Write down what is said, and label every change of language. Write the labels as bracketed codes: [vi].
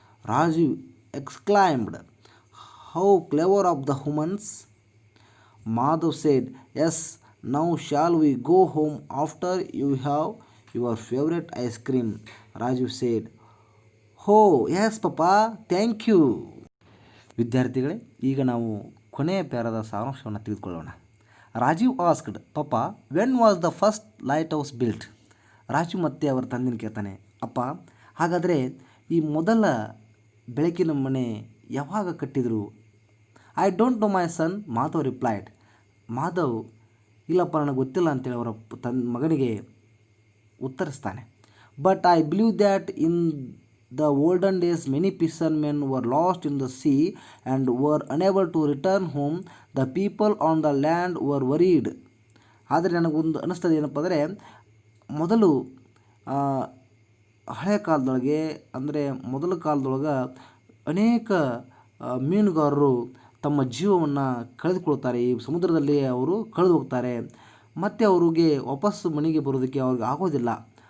[en] Rajiv exclaimed, "How clever of the humans!" Madhav said, "Yes, now shall we go home after you have your favorite ice cream?" Rajiv said, "Oh, yes, Papa, thank you." [kn] ವಿದ್ಯಾರ್ಥಿಗಳೇ, ಈಗ ನಾವು ಕೊನೆಯ ಪ್ಯಾರದ ಸಾರಾಂಶವನ್ನು ತೆಗೆದುಕೊಳ್ಳೋಣ. [en] Rajeev asked, ಪಾಪ, when was the first lighthouse built? [kn] Rajiv ಮತ್ತೆ ಅವರ ತಂದೆನ ಕೇಳ್ತಾನೆ, ಅಪ್ಪ, ಹಾಗಾದರೆ ಈ ಮೊದಲ ಬೆಳಕಿನ ಮನೆ ಯಾವಾಗ ಕಟ್ಟಿದರು? [en] I don't know my son, Madhav replied. Madhav, [kn] ಇಲ್ಲಪ್ಪ, ನನಗೆ ಗೊತ್ತಿಲ್ಲ ಅಂತೇಳಿ ಅವರ ಮಗನಿಗೆ ಉತ್ತರಿಸ್ತಾನೆ. [en] But I believe that in the olden days, many fishermen were lost in the sea and were unable to return home. The people on the land were worried. [kn] ಆದರೆ ನನಗೊಂದು ಅನ್ನಿಸ್ತದೆ ಏನಪ್ಪ ಅಂದರೆ, ಮೊದಲು ಆ, ಹಳೆ ಕಾಲದೊಳಗೆ ಅಂದರೆ ಮೊದಲ ಕಾಲದೊಳಗೆ ಅನೇಕ ಮೀನುಗಾರರು ತಮ್ಮ ಜೀವವನ್ನು ಕಳೆದುಕೊಳ್ತಾರೆ. ಈ ಸಮುದ್ರದಲ್ಲಿ ಅವರು ಕಳೆದು ಹೋಗ್ತಾರೆ. ಮತ್ತು ಅವ್ರಿಗೆ ವಾಪಸ್ಸು ಮನೆಗೆ ಬರೋದಕ್ಕೆ ಅವ್ರಿಗೆ ಆಗೋದಿಲ್ಲ.